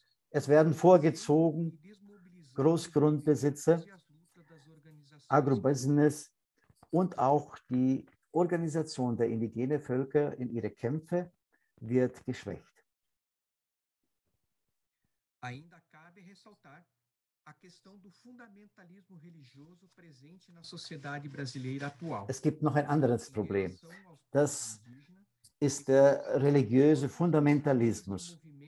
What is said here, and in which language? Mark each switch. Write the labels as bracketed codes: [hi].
[de] Es werden vorgezogen Großgrundbesitzer, Agrobusiness und auch die Organisation der indigenen Völker in ihre Kämpfe wird geschwächt. [pt] Ainda cabe ressaltar a questão do fundamentalismo religioso presente na sociedade brasileira atual. [de] Es gibt noch ein anderes Problem. Das ist der religiöse Fundamentalismus.